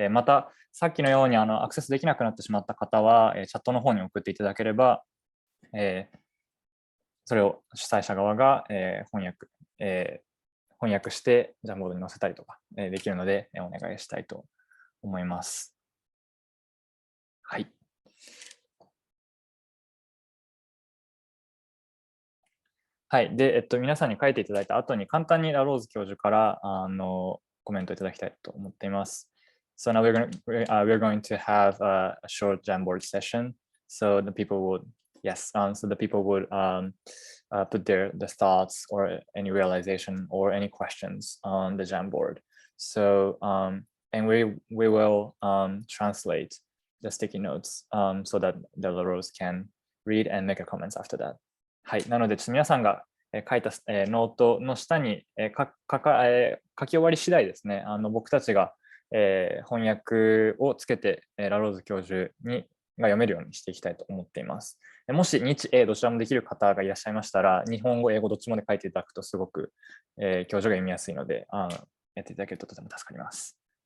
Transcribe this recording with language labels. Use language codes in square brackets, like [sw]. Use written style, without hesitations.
[ja] また、さっきのようにアクセスできなくなってしまった方は、チャットの方に送っていただければ、それを主催者側が、翻訳してジャムボードに載せたりとか、できるので、お願いしたいと思います。はい。はい。で、皆さんに書いていただいた後に簡単にラローズ教授からコメントいただきたいと思っています。 [en] So now we're going to have a short Jamboard session. So the people would put the thoughts or any realization or any questions on the Jamboard. So and we will translate the sticky notes so that the LaRose can read and make a comments after that. [ja] はい、なので皆さんが書いたノートの下に書き終わり次第ですね、僕たちが翻訳をつけてラローズ教授が読めるようにしていきたいと思っています。もし日英どちらもできる方がいらっしゃいましたら、日本語、英語どっちもで書いていただくとすごく教授が読みやすいので、やっていただけるととても助かります。